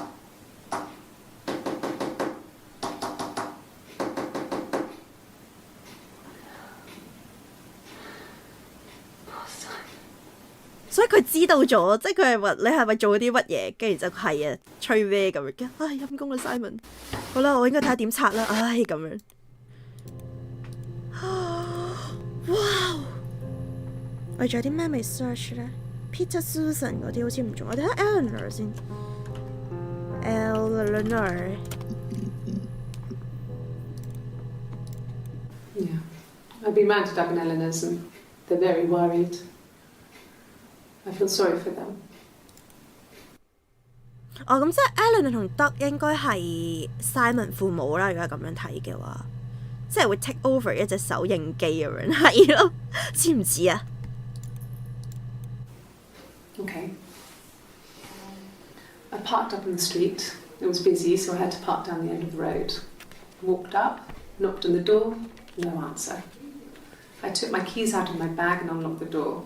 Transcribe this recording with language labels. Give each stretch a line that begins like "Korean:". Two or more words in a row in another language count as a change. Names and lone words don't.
Cantonese: 所以佢知道咗，即係佢係話你係咪做咗啲乜嘢，跟住就係啊吹咩咁樣嘅，唉陰公啦 Simon， 好啦，我應該睇下點拆啦，唉咁樣。哇！我仲有啲咩未 search 咧 ？Peter Susan 嗰啲好似唔中，我哋睇 Eleanor 先。Eleanor。
English: Yeah, I've been round to Doug and Eleanor's and they're very worried. I feel sorry for them.
Cantonese: 哦，咁即係 Eleanor 同 Doug 應該係 Simon 父母啦。如果咁樣睇嘅話，即係會
English: take over
Cantonese: 一隻手影機咁樣，係咯，似唔似啊
English: Okay. I parked up on the street. It was busy, so I had to park down the end of the road. Walked up, knocked on the door, no answer. I took my keys out of my bag and unlocked the door.